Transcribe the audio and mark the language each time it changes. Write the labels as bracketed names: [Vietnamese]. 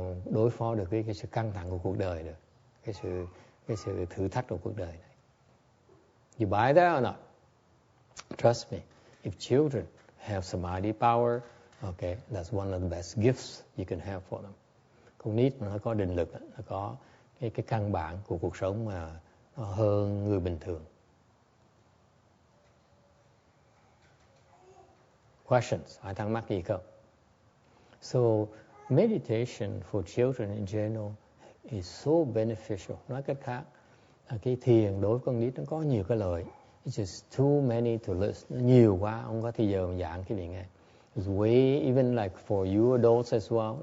[Vietnamese] đối phó được với cái sự căng thẳng của cuộc đời được, cái sự thử thách của cuộc đời này. [English] You buy that or not? Trust me, if children have samadhi power, okay, that's one of the best gifts you can have for them. [Vietnamese] Con nít mà nó có định lực, nó có cái căn bản của cuộc sống mà nó hơn người bình thường. [English] Questions? [Vietnamese] Ai thắc mắc gì không? [English] So, meditation for children in general is so beneficial. [Vietnamese] Nói cách khác, cái thiền đối với con nít nó có nhiều cái lợi. [English] It's just too many to list. [Vietnamese] Nó nhiều quá, không có thời giờ mà giảng cái vị nghe. [English] It's way, even like for you adults as well.